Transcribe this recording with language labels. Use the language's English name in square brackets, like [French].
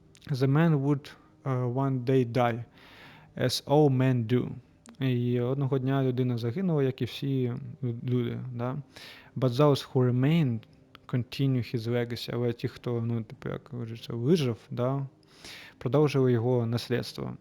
[English] The man would one day die, as all men do. [Ukrainian] І одного дня людина загинула, як і всі люди. [English] But those who remained continue his legacy. [Ukrainian] Але ті, хто, як говориться, вижив, продовжили його наслідство.